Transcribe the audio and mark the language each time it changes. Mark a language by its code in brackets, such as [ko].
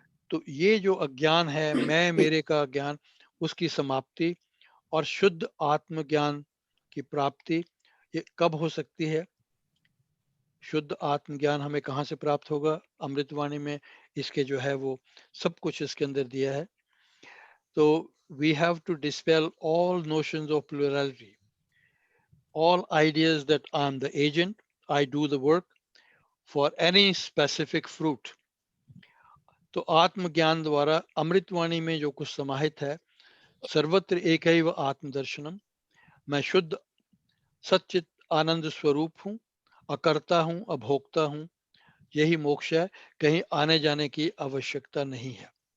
[hi] तो ये जो अज्ञान है, मैं मेरे का अज्ञान, उसकी समाप्ति और शुद्ध आत्मज्ञान की प्राप्ति, ये कब हो सकती है? शुद्ध आत्मज्ञान हमें कहाँ से प्राप्त होगा? अमृतवाणी में इसके जो है वो सब कुछ इसके अंदर दिया है। [en] तो we have to dispel all notions of plurality, all ideas that I'm the agent, I do the work for any specific fruit. [hi] तो आत्मज्ञान द्वारा अमृतवाणी में जो कुछ समाहित है, सर्वत्र एकैव आत्मदर्शनम, मैं शुद्ध सच्चित आनंद स्वरूप हूँ, अकर्ता हूँ, अभोक्ता हूँ, यही मोक्ष है, कहीं आने जाने की आवश्यकता नहीं है।